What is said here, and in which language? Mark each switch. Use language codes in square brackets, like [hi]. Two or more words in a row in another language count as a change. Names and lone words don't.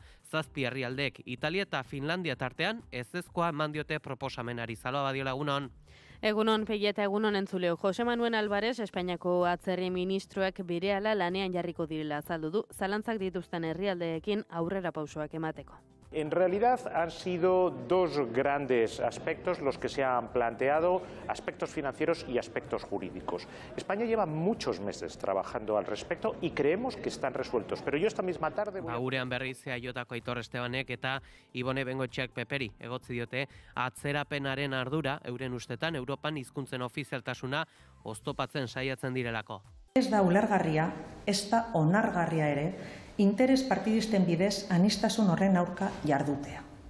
[eu] 7 herrialdek, Italia eta Finlandia tartean ezezkoa eman diote proposamenari. Zaloa Badiola, egunon. Egunon, Pegi eta egunon entzuleo. Jose Manuel Alvarez, Espainiako atzerri ministroak berehala lanean jarriko direla azaldu du, zalantzak dituzten herrialdeekin aurrera pausoak emateko. [es] En realidad han sido 2 grandes aspectos los que se han planteado, aspectos financieros y aspectos jurídicos. España lleva muchos meses trabajando al respecto y creemos que están resueltos, pero yo esta misma tarde... [eu] Gurean berrizea jotako Aitor Estebanek eta Ibone Bengoetxeak Peperi egotzi diote atzerapenaren ardura euren ustetan Europan hizkuntzen ofizialtasuna oztopatzen saiatzen direlako. Ez da ulergarria, ez da onargarria ere, interes partidisten bidez anistasun horren aurka jardutea.